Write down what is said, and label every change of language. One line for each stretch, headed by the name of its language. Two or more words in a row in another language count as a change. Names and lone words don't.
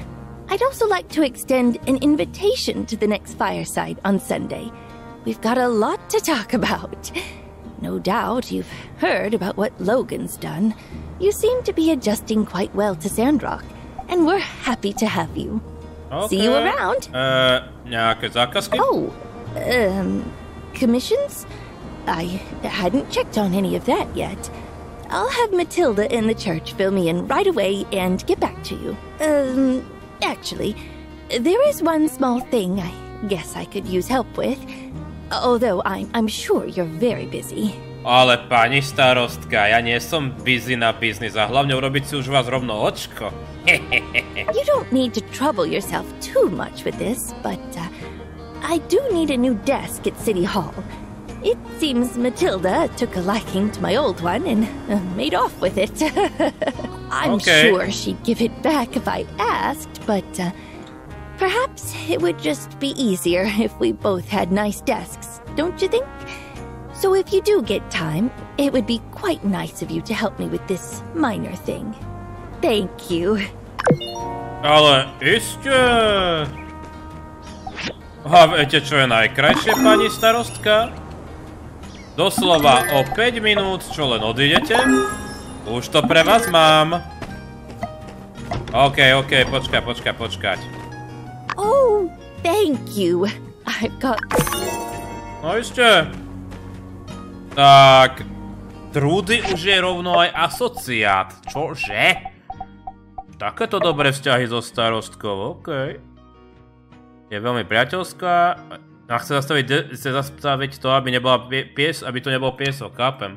English: I'd also like to extend an invitation to the next fireside on Sunday. We've got a lot to talk about. No doubt you've heard about what Logan's done. You seem to be adjusting quite well to Sandrock, and we're happy to have you. Okay. See you around.
Slovak: Nejaké zákazky?
English: Commissions? I hadn't checked on any of that yet. I'll have Matilda in the church fill me in right away and get back to you. Actually, there is one small thing I guess I could use help with. Although I'm sure you're very busy.
Slovak: Ale pani starostka, ja nie som busy na biznis a hlavne urobiť si už vás rovno očko.
English: You don't need to trouble yourself too much with this, but I do need a new desk at City Hall. It seems Matilda took a liking to my old one and made off with it. I'm sure she'd give it back if I asked, but perhaps it would just be easier if we both had nice desks, don't you think? So if you do get time, it would be quite nice of you to help me with this minor thing. Thank you.
Slovak: Ale ešte... A viete, čo je najkrajšie, pani starostka? Doslova o 5 minút, čo len odídete, už to pre vás mám. OK, počkať.
English: Oh, thank you. I've got...
Slovak: No ešte. Tak... Trudy už je rovno aj asociát. Čože? Takéto dobré vzťahy so starostkou, OK. Je veľmi priateľská. A chce zastaviť to, aby to nebol piesok, chápem.